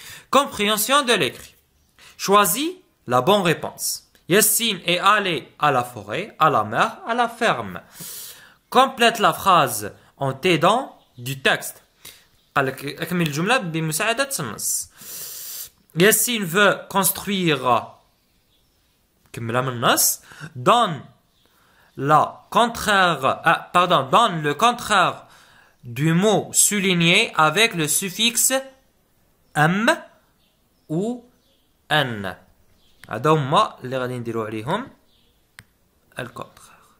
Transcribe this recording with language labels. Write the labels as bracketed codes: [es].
[fr] Compréhension de l'écrit. Choisis la bonne réponse. Yassine est allé à la forêt, à la mer, à la ferme. Complète la phrase en t'aidant du texte. [ar] أكمل الجملة بمساعدة النص. [fr] Yassine veut construire. [ar] كملها من النص. [fr] Donne le contraire du mot souligné avec le suffixe M ou N. [ar] هذا هما اللي غادي نديرو عليهم الكونترير.